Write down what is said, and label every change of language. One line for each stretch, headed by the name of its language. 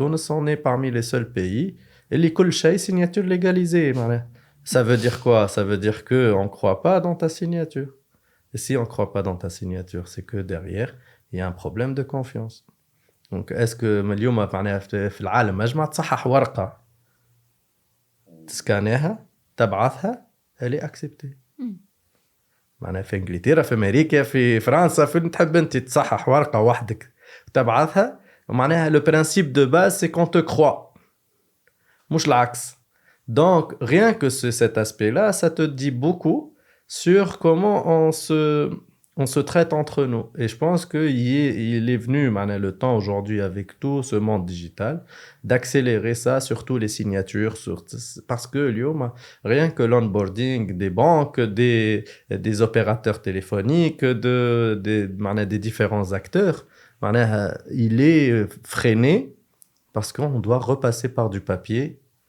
French: On est parmi les seuls pays et les signature légalisée. Ça veut dire quoi? Ça veut dire qu'on ne croit pas dans ta signature. Et si on ne croit pas dans ta signature, c'est que derrière, il y a un problème de confiance. Donc, est-ce que
Arabic: اليوم في العالم مجمع تصحح ورقة تسكانيها تبعثها
French: elle est acceptée.
Arabic: معناها في إنجلترا في أمريكا في فرنسا في تحب أنت تصحح ورقة وحدك تبعثها معناها
French: le principe de base c'est qu'on te croit
Arabic: مش العكس.
French: Donc rien que cet aspect-là ça te dit beaucoup sur comment on se traite entre nous. Et je pense qu'il est venu le temps aujourd'hui avec tout ce monde digital d'accélérer ça, surtout les signatures, parce que rien que l'onboarding des banques, des opérateurs téléphoniques, des différents acteurs, il est freiné parce qu'on doit repasser par du papier.